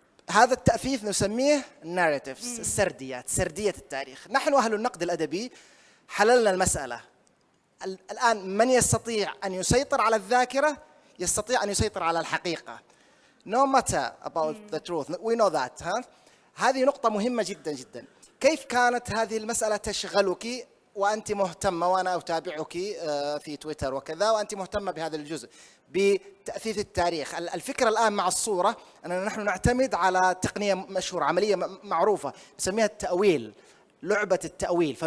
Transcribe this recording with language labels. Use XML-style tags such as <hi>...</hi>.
<ar>هذا التأثيث نسميه narratives، السرديات، سردية التاريخ. نحن أهل النقد الأدبي حللنا المسألة. الآن من يستطيع أن يسيطر على الذاكرة يستطيع أن يسيطر على الحقيقة.</ar> <en>No matter about the truth, we know that.</en> <ar>هذه نقطة مهمة جدا جدا. كيف كانت هذه المسألة تشغلك وأنت مهتمة، وأنا أتابعك في تويتر وكذا، وأنت مهتمة بهذا الجزء بتأثيث التاريخ؟ الفكرة الآن مع الصورة أننا نحن نعتمد على تقنية مشهورة، عملية معروفة نسميها التأويل، لعبة التأويل.</ar>